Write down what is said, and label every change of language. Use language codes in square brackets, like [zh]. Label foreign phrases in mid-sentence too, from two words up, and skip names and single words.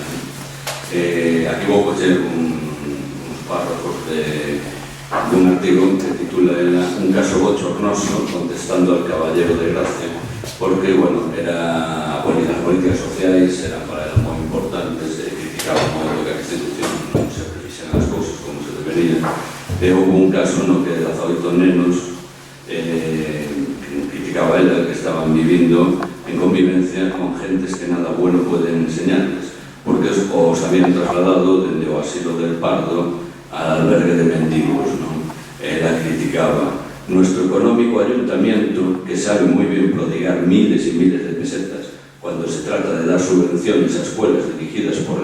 [gl] Aquí vou coger uns párrafos dun artigo que titula ela Un caso bochornoso [es] contestando al caballero de Gracia, [gl] porque, bueno, [es] las políticas [gl] sociais eran para ela moi importantes e criticaba moito que a institución non se prefixeran as cousas como se debería. E houve un caso no que 18 nenos criticaba ela que estaban vivindo en convivencia [es] con gentes que nada bueno pueden enseñarles, [gl] porque os habían trasladado dende o asilo del Pardo [es] al albergue de mendigos, [gl] non? [es] la criticaba. Nuestro económico ayuntamiento, que sabe muy bien prodigar miles y miles de pesetas cuando se trata de dar subvenciones a escuelas dirigidas por